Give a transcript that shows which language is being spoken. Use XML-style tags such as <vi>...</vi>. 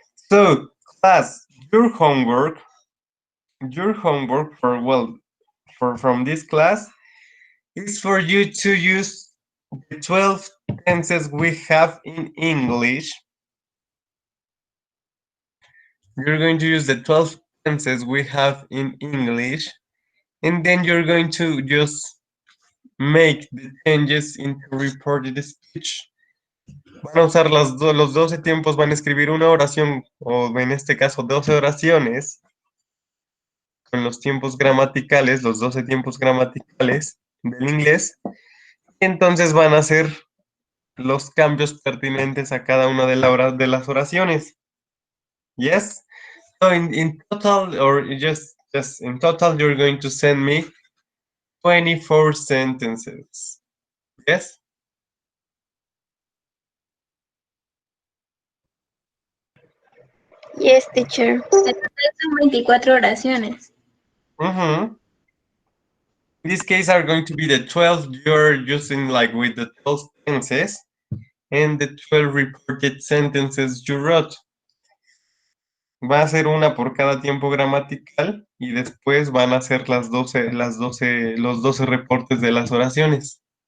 <en>So, class, your homework for, well, from this class is for you to use the 12 tenses we have in English. You're going to use the 12 tenses we have in English, and then you're going to just make the changes into reported speech.</en> <es>Van a usar los 12 tiempos, van a escribir una oración, o en este caso 12 oraciones, con los tiempos gramaticales, los 12 tiempos gramaticales del inglés. Entonces van a hacer los cambios pertinentes a cada una de las oraciones.</es> <en>Yes? So in total, or just in total, you're going to send me 24 sentences. Yes? Yes, teacher.</en> <es>Son 24 oraciones. Mm-hmm.</es> <en>In this case are going to be the 12 you're using, like with the 12 tenses, and the 12 reported sentences you wrote.</en> <es>Va a ser una por cada tiempo gramatical y después van a ser los 12 reportes de las oraciones.</es>